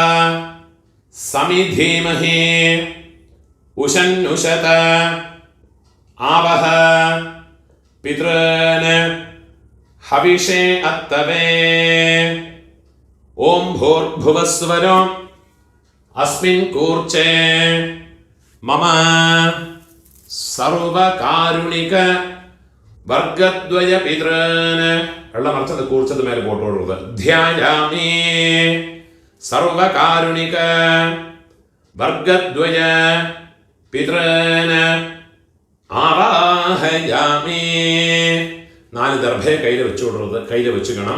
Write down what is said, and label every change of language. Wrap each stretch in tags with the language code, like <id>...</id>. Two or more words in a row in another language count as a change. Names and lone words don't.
<sa>समिधीमहि उशन्नुशत आवह पितॄन् हविषे अत्तवे ओम भूर्भुवस्वरो अस्मिन् कूर्चे मम सर्वकारुणिक वर्गद्वय पितॄन्</sa> <ml>എല്ലാം മറിച്ചത് കൂർച്ചത് മേലെ പോട്ടോടുള്ളത്</ml> <sa>ധ്യായാമി സർവകാരുണിക വർഗദ്വയ പിതॄन् ആവാഹയാമി.</sa> <ml>4 ദർഭയെ കയ്യിൽ വെച്ചുകൊടുക്കുന്നത് കയ്യിൽ വെച്ചുക്കണം.</ml>